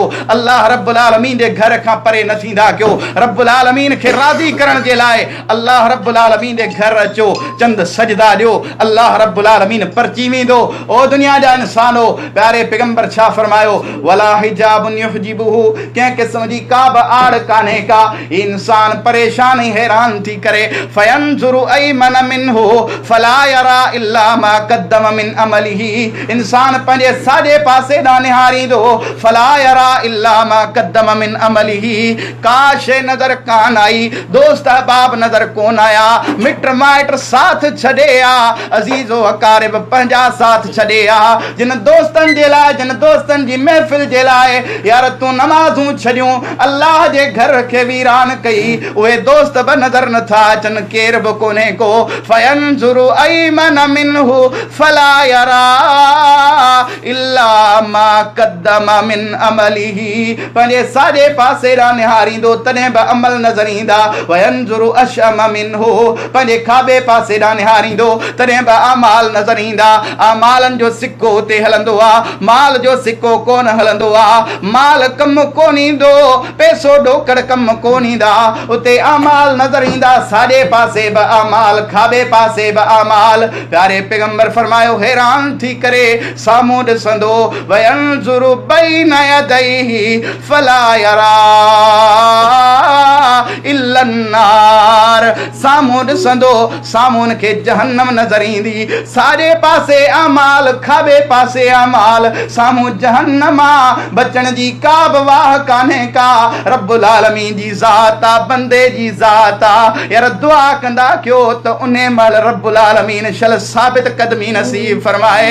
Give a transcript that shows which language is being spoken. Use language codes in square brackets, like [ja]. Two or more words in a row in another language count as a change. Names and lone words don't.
[sd] अल्लाह रब्बुल आलमीन जे घर खां परे न थींदा कयो। रब्बुल आलमीन खे राज़ी करण जे लाइ अल्लाह रब्बुल आलमीन जे घर अचो, चंद सजदा ॾियो, अल्लाह रब्बुल आलमीन परची वेंदो। ओ दुनिया जा इंसानो, प्यारे पैगंबर छा फरमायो, [ar] ولا حجاب يحجبه, [sd] कंहिं क़िस्म जी का बि आड़ कान्हे का। इंसान परेशान ऐं हैरान थी करे, [ar] فينظر أيمن منه فلا يرى إلا ما قدم من عمله. [sd] इंसान पंहिंजे साॼे पासे ॾांहुं निहारींदो, [ar] فلا يرى إلا ما قدم من عمله. [sd] का शइ नज़र कान आई, दोस्त अहबाब नज़र कोन आया, मिट माइट साथ छॾे आ, अज़ीज़ो अकारिब पंहिंजा साथ छॾे आ। जिन दोस्तनि जे लाइ, जिन दोस्तनि जी महफ़िल जे लाइ यार तूं नमाज़ूं छॾियूं, अल्लाह जे घर खे वीरान कई, उहे दोस्त बि नज़र नथा अचनि, केर बि कोन्हे को। [ar] فينظر أيمن منه فلا يرى إلا ما قدم من عمله. [sd] पंहिंजे साॼे पासे ॾांहुं निहारींदो, तॾहिं बि अमल नज़र ईंदा। [ar] وينظر أشأم منه, [sd] पंहिंजे खाॿे पासे ॾांहुं निहारींदो, तॾहिं बि अमाल नज़र ईंदा। अमालनि जो सिक्को उते हलंदो आहे, माल जो सिक्को कोन हलंदो आहे। माल कमु कोन ईंदो, पैसो ॾोकड़ कमु कोन ईंदा, उते अमाल नज़र ईंदा। साॼे पासे बि अमाल, खाॿे पासे बि अमाल। प्यारे पैगंबर फरमायो, हैरान थी करे साम्हूं ॾिसंदो, [ar] وينظر بين يديه فلا يرى إلا النار. [sd] साम्हूं ॾिसंदो साम्हूं खे जहन्नम नज़र ईंदी, साॼे पासे अमाल, खाॿे पासे अमाल, साम्हूं जहन्नम आ। बचण जी का बि वाह कान्हे का, रब्बुल आलमीन जी ज़ात आ, बंदे जी ज़ात आ। यार दुआ कंदा कयो त उन महिल रब्बुल आलमीन शल साबित क़दमी नसीब फरमाए।